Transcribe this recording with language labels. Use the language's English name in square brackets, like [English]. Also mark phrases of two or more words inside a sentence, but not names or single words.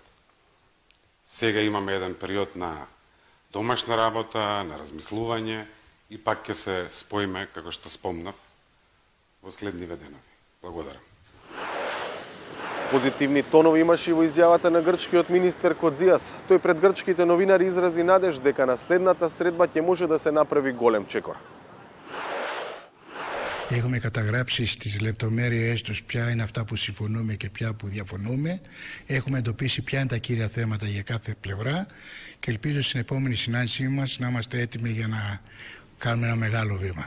[Macedonian] Сега имаме еден период на домашна работа, на размислување и пак ќе се споиме, како што спомнав, во следниве денови. Благодарам. Позитивни тонови имаше и во изјавата на грчкиот министер Коцзиас. Тој пред грчките новинари изрази надеж дека на следната средба ќе може да се направи голем чекор. [Greek] Έχουμε καταγράψει στις λεπτομέρειες τους ποια είναι αυτά που συμφωνούμε και ποια που διαφωνούμε. Έχουμε εντοπίσει ποια είναι τα κύρια θέματα για κάθε πλευρά και ελπίζω στην επόμενη συνάντησή μας να είμαστε έτοιμοι για να κάνουμε ένα μεγάλο βήμα.